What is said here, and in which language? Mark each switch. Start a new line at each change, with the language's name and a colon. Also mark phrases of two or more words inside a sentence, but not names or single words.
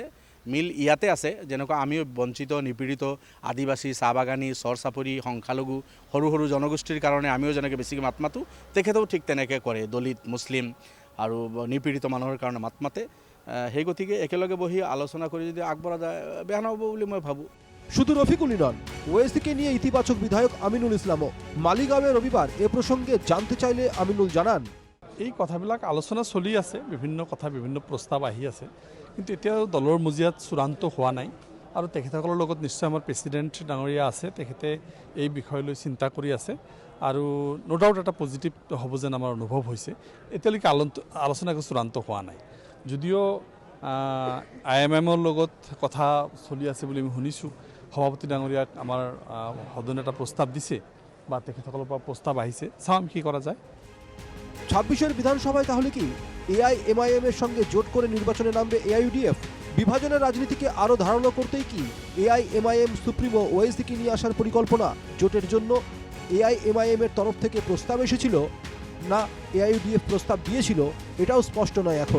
Assamese: মিল ইয়াতে আছে, যেনেকুৱা আমিও বঞ্চিত নিপীড়িত আদিবাসী চাহ বাগানী চৰ চাপৰি সংখ্যালঘু সৰু সৰু জনগোষ্ঠীৰ কাৰণে আমিও যেনেকৈ বেছিকৈ মাত মাতোঁ, তেখেতেও ঠিক তেনেকৈ কৰে। দলিত মুছলিম আৰু নিপীড়িত মানুহৰ কাৰণে মাত মাতে। সেই গতিকে একেলগে বহি আলোচনা কৰি যদি আগবঢ়া যায় বেয়া নহ'ব বুলি মই ভাবোঁ।
Bangla: শুধু রফিকুলই নন, ওয়েসিকে নিয়ে ইতিবাচক বিধায়ক আমিনুল ইসলামও। মালিগাঁওয়ে রবিবার এ প্রসঙ্গে জানতে চাইলে আমিনুল জানান,
Assamese: এই কথাবিলাক আলোচনা চলি আছে, বিভিন্ন কথা বিভিন্ন প্ৰস্তাৱ আহি আছে, কিন্তু এতিয়াও দলৰ মজিয়াত চূড়ান্ত হোৱা নাই। আৰু তেখেতসকলৰ লগত নিশ্চয় আমাৰ প্ৰেচিডেণ্ট ডাঙৰীয়া আছে, তেখেতে এই বিষয়লৈ চিন্তা কৰি আছে আৰু
English: no doubt
Assamese: এটা পজিটিভ হ'ব যেন আমাৰ অনুভৱ হৈছে। এতিয়ালৈকে আলোচনা একো চূড়ান্ত হোৱা নাই, যদিও IMMৰ লগত কথা চলি আছে বুলি আমি শুনিছোঁ। সভাপতি ডাঙৰীয়াক আমাৰ সদনে এটা প্ৰস্তাৱ দিছে বা তেখেতসকলৰ পৰা প্ৰস্তাৱ আহিছে, চাওঁ কি কৰা যায়।
Bangla: ২৬ বিধানসভায় তাহলে কি এআইএমআইএম এর সঙ্গে জোট করে নির্বাচনে নামবে এআইইউডিএফ? বিভাজনের রাজনীতিকে আরও ধারালো করতেই কি এআইএমআইএম সুপ্রিমো ওয়েসিকে নিয়ে আসার পরিকল্পনা? জোটের জন্য এআইএমআইএম এর তরফ থেকে প্রস্তাব এসেছিল না এআইইউডিএফ প্রস্তাব দিয়েছিল এটাও স্পষ্ট নয় এখন।